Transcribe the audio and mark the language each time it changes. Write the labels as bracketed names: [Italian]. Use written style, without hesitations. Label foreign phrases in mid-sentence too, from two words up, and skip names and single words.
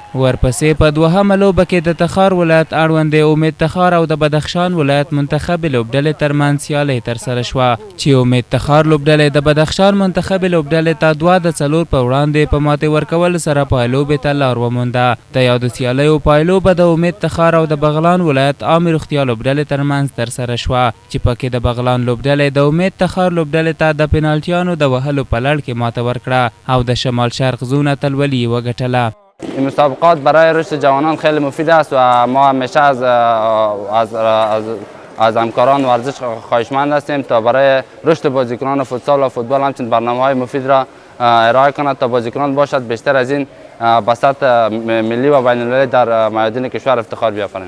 [Pashto] ورپسې په 2مه لوبه کې د تخار ولایت اړوندې امید تخار او د بدخشان ولایت منتخبې لوبډلې ترمنځ سیالۍ ترسره شوه چې امید تخار لوبډلې د بدخشان منتخبې لوبډلې ته 2 د 4 په وړاندې په ماتې ورکولو سره په لوبې ته لار ومونده. د یادو سیالیو پایلو به د امید تخار او د بغلان ولایت عامې روغتیا لوبډلې ترمنځ ترسره شوه چې پکې د بغلان لوبډلې د امید تخار لوبډلې ته د پنالتیانو د وهلو په لړ کې ماته ورکړه او د شمال شرق زون اتلولي یې وګټله. [Persian] این مسابقات برای رشد جوانان خیلی مفید است و ما همیشه از همکاران ورزش خواهشمند هستیم تا برای رشد بازیکنان فوتسال و فوتبال همچنین برنامه‌های مفید را ارائه کند تا بازیکنان باشد بیشتر از این به سطح ملی و بین المللی در میادین کشور افتخار بیافرینیم.